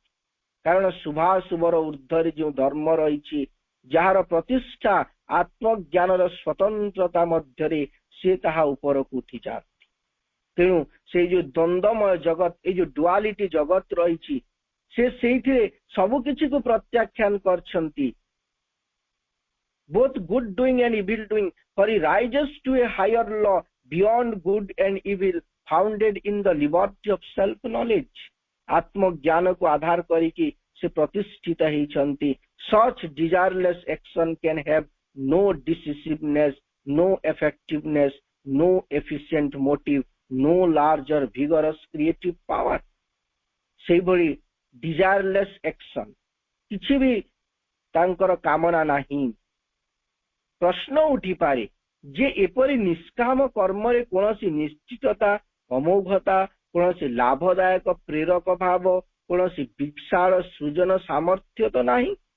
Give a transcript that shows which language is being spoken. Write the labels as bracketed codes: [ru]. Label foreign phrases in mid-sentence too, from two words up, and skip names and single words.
[or] କାରଣ ଶୁଭାଶୁଭର ଊର୍ଦ୍ଧ୍ୱରେ ଯେଉଁ ଧର୍ମ ରହିଛି, ଯାହାର ପ୍ରତିଷ୍ଠା ଆତ୍ମଜ୍ଞାନର ସ୍ୱତନ୍ତ୍ରତା ମଧ୍ୟରେ, ସେ ତାହା ଉପରକୁ ଉଠିଯାନ୍ତି। ତେଣୁ ସେଇ ଯୋଉ ଦ୍ୱନ୍ଦ୍ୱମୟ ଜଗତ, ଏଇ ଯୋଉ ଡୁଆଲିଟି ଜଗତ ରହିଛି, ସେ ସେଇଥିରେ ସବୁ କିଛିକୁ ପ୍ରତ୍ୟାଖ୍ୟାନ କରିଛନ୍ତି। [en] both good doing and evil doing, for he rises to a higher law beyond good and evil, founded in the liberty of self knowledge। [or] ଆତ୍ମଜ୍ଞାନକୁ ଆଧାର କରିକି ସେ ପ୍ରତିଷ୍ଠିତ ହେଇଛନ୍ତି। [en] such desireless action can have no decisiveness, no effectiveness, no efficient motive, no larger vigorous creative power। ସେଇଭଳି desireless action, [or] କିଛି ବି ତାଙ୍କର କାମନା ନାହିଁ। ପ୍ରଶ୍ନ ଉଠିପାରେ ଯେ ଏପରି ନିଷ୍କାମ କର୍ମରେ କୌଣସି ନିଶ୍ଚିତତା, ଅମୋଘତା, କୌଣସି ଲାଭଦାୟକ ପ୍ରେରକ ଭାବ, କୌଣସି ବିଶାଳ ସୃଜନ ସାମର୍ଥ୍ୟ ତ ନାହିଁ।